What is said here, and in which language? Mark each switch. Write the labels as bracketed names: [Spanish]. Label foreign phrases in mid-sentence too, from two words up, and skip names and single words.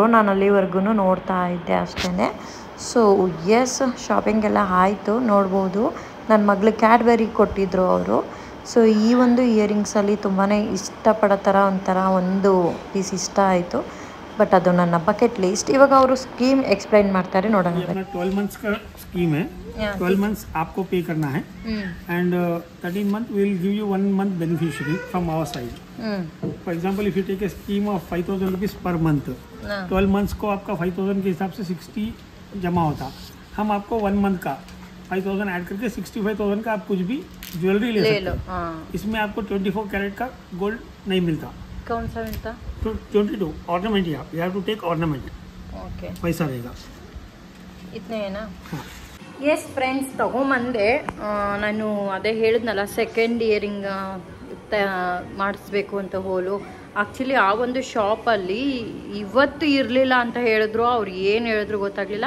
[Kannada] ನಾನು ಅಲ್ಲಿವರೆಗೂ ನೋಡ್ತಾ ಇದ್ದೆ ಅಷ್ಟೇ. [English] so yes, shopping [Kannada] ಎಲ್ಲ ಆಯಿತು. ನೋಡ್ಬೋದು ನನ್ನ ಮಗಳಿಗೆ ಕ್ಯಾಡ್ಬರಿ ಕೊಟ್ಟಿದ್ದರು ಅವರು. ಸೊ ಈ ಒಂದು ಇಯರಿಂಗ್ಸಲ್ಲಿ ತುಂಬಾ ಇಷ್ಟಪಡೋ ಥರ ಒಂಥರ ಒಂದು ಪೀಸ್ ಇಷ್ಟ ಆಯಿತು. ಬಟ್ ಅದು ನನ್ನ [English] bucket list. [Kannada] ಇವಾಗ ಅವರು [English] scheme explain [Kannada] ಮಾಡ್ತಾರೆ, ನೋಡೋಣ. [English] 12 months [Hindi] का स्कीम है. [English] 12 months [Hindi] आपको पे करना है [English] एंड 13 month we will give you 1 month beneficiary from our side. For example, if you take a scheme of 5,000 rupees per month, 12 months [Hindi] को आपका 5,000 के हिसाब से 60 जमा होता. हम आपको 1 month का 5,000 ऐड करके 65,000 का आप कुछ भी ज्वेलरी ले सकते हो. इसमें आपको 24 कैरेट का गोल्ड नहीं मिलता. कौन सा मिलता? [English] 22 ornament. You have to take ornament. [Hindi] ओके, पैसा रहेगा [Kannada] ಇತನೇ ಏನಾ? [English] yes friends, [Kannada] ತೊಗೊಂಬಂದೆ. ನಾನು ಅದೇ ಹೇಳಿದ್ನಲ್ಲ, [English] second earring [Kannada] ಮಾಡಿಸ್ಬೇಕು ಅಂತ ಹೋಲು. ಆ್ಯಕ್ಚುಲಿ ಆ ಒಂದು ಶಾಪಲ್ಲಿ ಇವತ್ತು ಇರಲಿಲ್ಲ ಅಂತ ಹೇಳಿದ್ರು. ಅವ್ರು ಏನು ಹೇಳಿದ್ರು ಗೊತ್ತಾಗಲಿಲ್ಲ.